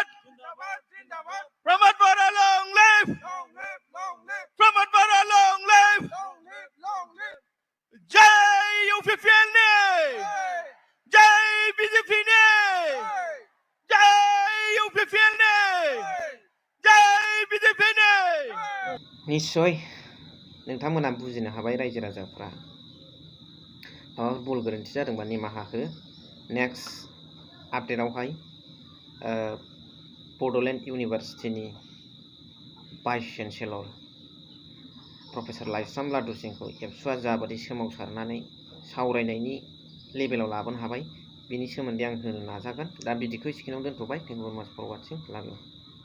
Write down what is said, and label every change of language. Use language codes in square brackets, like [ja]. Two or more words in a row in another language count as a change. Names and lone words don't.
[en] Promote Bora, long live! Promote Bora, long live! Jai UPPN! [hi] Jai BJP! Jai UPPN! Jai BJP! [brx] निस्सय नोंथांमोना बुजिनो हाबाय रायजो राजाफ्रा माबाफोर भुल गोरोन्थि जादोंबा निमाहा हो नेक्स्ट आपडेटआवहाय बड'लेण्ड इउनिभारसिटिनि [en] vice chancellor professor [brx] लाइस्राम लादु सिंहखौ एबसुआ जाबादि सोमावसारनानै सावरायनायनि लेभेलाव लाबोनो हाबाय बिनि सोमोन्दै आं होनो नाजागोन दा बिदिखौ एसेखिनियाव दोनथ'बाय [en] thank you very much for watching love you